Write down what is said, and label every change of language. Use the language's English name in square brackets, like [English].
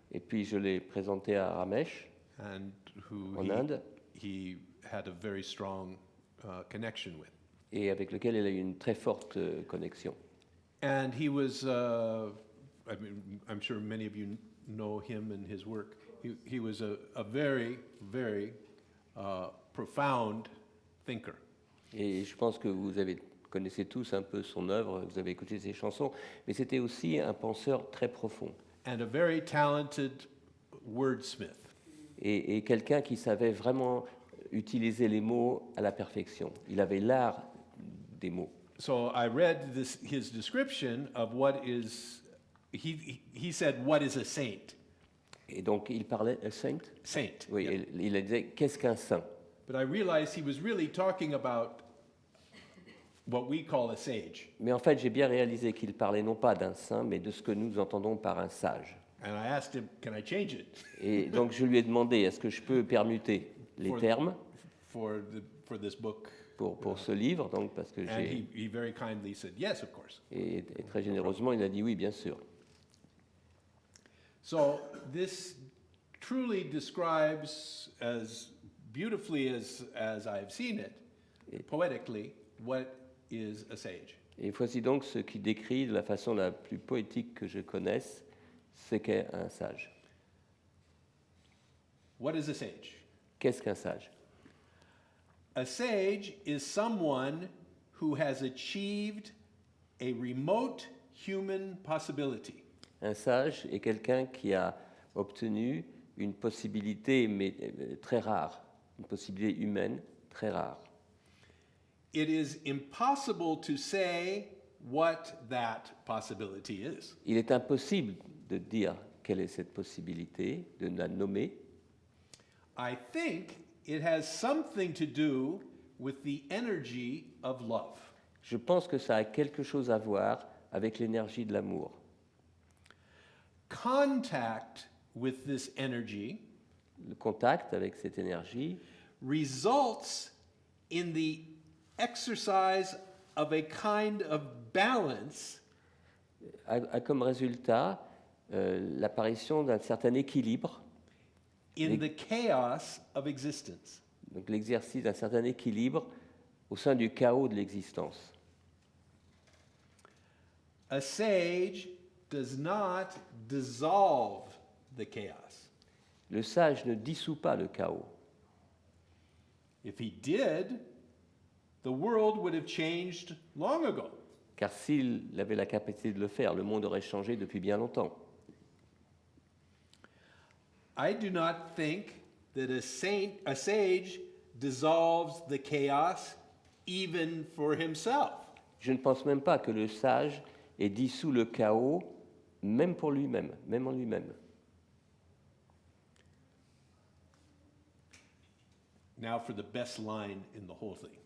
[French] Et puis je l'ai présenté à Ramesh. [English] and who [French] en Inde, [English] he had a very strong connection with. [French] et avec lequel il a eu une très forte connexion. [English] And he was, I mean, I'm sure many of you know him and his work. He was a very, very profound thinker. [French] Et je pense que connaissez tous un peu son œuvre, vous avez écouté ses chansons, mais c'était aussi un penseur très profond. [English] And a very talented wordsmith. [French] Et quelqu'un qui savait vraiment utiliser les mots à la perfection. Il avait l'art des mots. [English] So I read his description of what is, he said, what is a saint? [French] Et donc il parlait saint. Saint. Oui, yeah. il disait qu'est-ce qu'un saint. [English] But I realized he was really talking about what we call a sage. [French] Mais en fait, j'ai bien réalisé qu'il parlait non pas d'un saint, mais de ce que nous entendons par un sage. [English] And I asked him, can I change it [French] Et donc je lui ai demandé est-ce que je peux permuter les termes [English] for this book? [French] pour ce livre, donc parce que [English] And [French] j'ai [English] he very kindly said, yes, of course. [French] et très généreusement il a dit oui bien sûr. [English] So this truly describes as beautifully as I've seen it, poetically, what is a sage. [French] Et voici donc ce qui décrit de la façon la plus poétique que je connaisse ce qu'est un sage. [English] What is a sage? [French] Qu'est-ce qu'un sage? [English] A sage is someone who has achieved a remote human possibility. [French] Un sage est quelqu'un qui a obtenu une possibilité mais très rare, une possibilité humaine très rare. [English] It is impossible to say what that possibility is. [French] Il est impossible de dire quelle est cette possibilité, de la nommer. [English] I think it has something to do with the energy of love. [French] Je pense que ça a quelque chose à voir avec l'énergie de l'amour. [English] Contact with this energy [French] Le contact avec cette énergie [English] results in the exercise of a kind of balance [French] a comme résultat l'apparition d'un certain équilibre, [English] in the chaos of existence. [French] donc l'exercice d'un certain équilibre au sein du chaos de l'existence. [English] A sage does not dissolve the chaos. [French] Le sage ne dissout pas le chaos. [English] If he did, the world would have changed long ago. [French] Car s'il avait la capacité de le faire, le monde aurait changé depuis bien longtemps. [English] I do not think that a sage dissolves the chaos even for himself. [French] Je ne pense même pas que le sage ait dissous le chaos, même pour lui-même, même en lui-même. [English] Now for the best line in the whole thing.